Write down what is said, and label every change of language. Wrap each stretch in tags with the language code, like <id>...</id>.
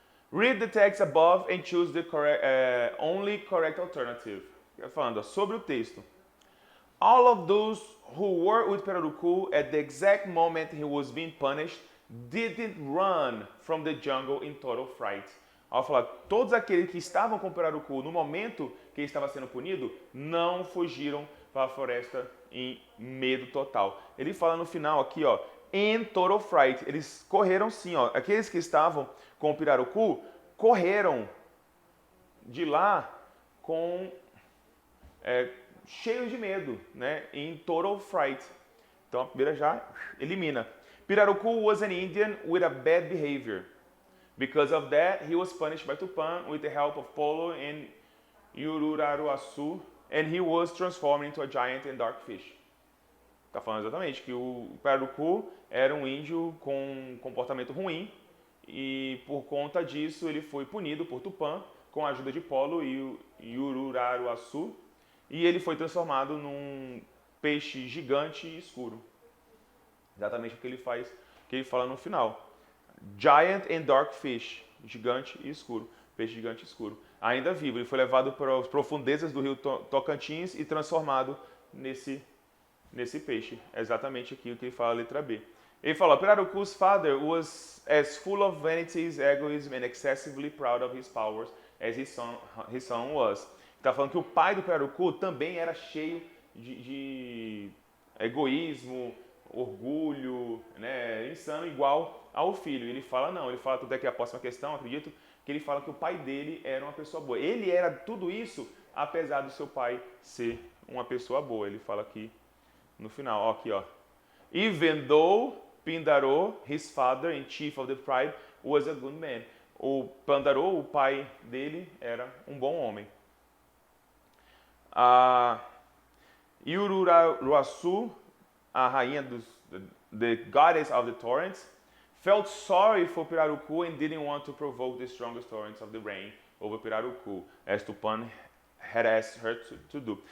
<en>Read the text above and choose the only correct alternative.</en> <pt>Falando sobre o texto.</pt> <en>All of those who were with Pirarucu at the exact moment he was being punished didn't run from the jungle in total fright.</en> <pt>Ao falar, todos aqueles que estavam com o Pirarucu no momento que ele estava sendo punido, não fugiram para a floresta em medo total. Ele fala no final aqui, ó,</pt> <en>in total fright.</en> <pt>Eles correram sim, ó. Aqueles que estavam com o Pirarucu correram de lá com cheios de medo, né?</pt> <en>In total fright.</en> <pt>Então a primeira já elimina.</pt> <en>Pirarucu was an Indian with a bad behavior. Because of that, he was punished by Tupã with the help of Polo and Ururaruaçu, and he was transformed into a giant and dark fish.</en> <pt>Tá falando exatamente que o Pirarucu era um índio com um comportamento ruim e por conta disso ele foi punido por Tupã com a ajuda de Polo e Ururaruaçu e ele foi transformado num peixe gigante e escuro. Exatamente o que ele faz, que ele fala no final.</pt> <en>Giant and dark fish,</en> <pt>gigante e escuro, peixe gigante e escuro. Ainda vivo, ele foi levado para as profundezas do rio Tocantins e transformado nesse peixe. É exatamente aquilo que ele fala, a letra B. Ele fala,</pt> <en>Pirarucu's father was as full of vanity, egoism and excessively proud of his powers as his son was.</en> <pt>Está falando que o pai do Pirarucu também era cheio de egoísmo, orgulho, né, insano igual ao filho. Ele fala não, ele fala tudo aqui a próxima questão, acredito, que ele fala que o pai dele era uma pessoa boa. Ele era tudo isso apesar do seu pai ser uma pessoa boa. Ele fala aqui no final, ó, aqui ó.</pt> <en>Even though Pindaro, his father and chief of the tribe, was a good man.</en> <pt>O Pandaro, o pai dele, era um bom homem.</pt> <en>A Ururaruaçu,</en> <pt>a rainha</pt> <en>the goddess of the torrents, felt sorry for Pirarucu and didn't want to provoke the strongest torrents of the rain over Pirarucu, as Tupã had asked her to do.</en>